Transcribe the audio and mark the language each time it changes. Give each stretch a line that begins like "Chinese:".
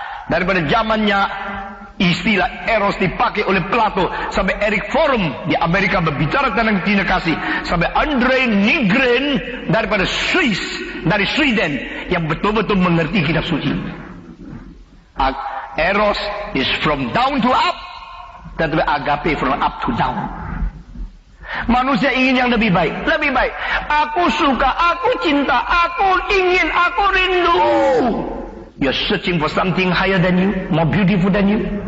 Indonesian: Daripada zamannya istilah eros dipakai oleh Plato, sampai Eric Fromm di Amerika berbicara tentang cinta kasih, sampai Andre Nygren daripada Swiss, dari Sweden, yang betul-betul mengerti kitab suci.
English: Eros is from down to up,
Indonesian: tetapi
English: agape from up to down.
Indonesian: Manusia ingin yang lebih baik, lebih baik. Aku suka, aku cinta, aku ingin, aku rindu.
English: You're searching for something higher than you, more beautiful than you.